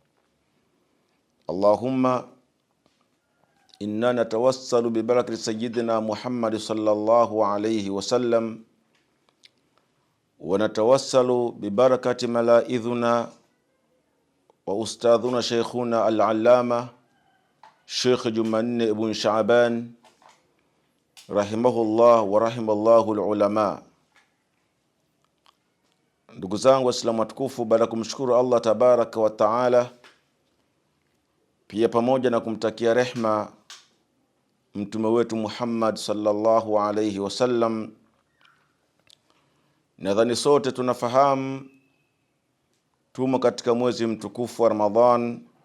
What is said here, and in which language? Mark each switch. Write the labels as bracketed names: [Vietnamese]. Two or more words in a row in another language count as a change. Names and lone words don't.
[Arabic] اللهم إنا نتوسل ببركة سيدنا محمد صلى الله عليه وسلم، ونتوسل ببركة ملائذنا وأستاذنا شيخنا العلامة شيخ جمانة بن شعبان رحمه الله ورحم الله العلماء. [Swahili] Ndugu zangu Waislamu watukufu, baada kumshukuru [Arabic] الله تبارك وتعالى, [Swahili] pia pamoja na kumtakia rehma mtume wetu Muhammad [Arabic] صلى الله عليه وسلم, [Swahili] nadhani sote tunafahamu tumo katika mwezi mtukufu wa Ramadhan.